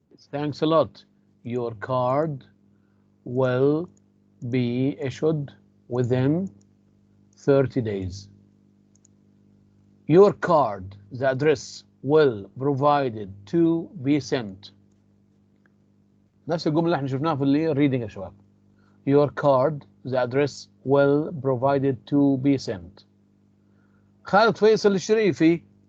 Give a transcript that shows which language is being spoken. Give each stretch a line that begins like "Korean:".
English: Thanks a lot. Your card will be issued within 30 days. Your card, the address, will provided to be sent.
Arabic: نفس الجملة اللي احنا شفناها في reading يا شباب.
English: Your card, the address, will provided to be sent. خالد فيصل الشريفي.